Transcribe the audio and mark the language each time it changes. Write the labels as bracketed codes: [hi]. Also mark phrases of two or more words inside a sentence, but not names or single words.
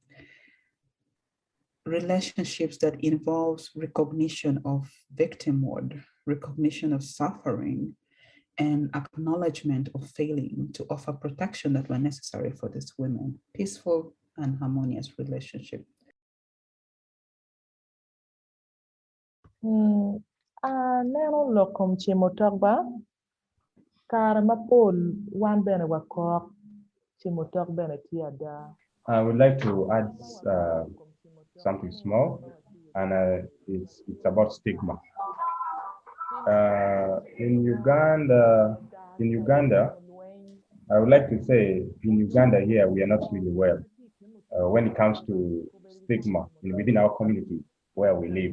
[en] Relationships that involves recognition of victimhood, recognition of suffering, and acknowledgement of failing to offer protection that were necessary for these women. Peaceful and harmonious relationship. [ach] Neno lokom chimotokba kar mapol wan bene wakok chimotok bene tiada. [en] I would like to add something small, and it's about stigma. In Uganda, I would like to say, in Uganda here, we are not really well when it comes to stigma within our community where we live.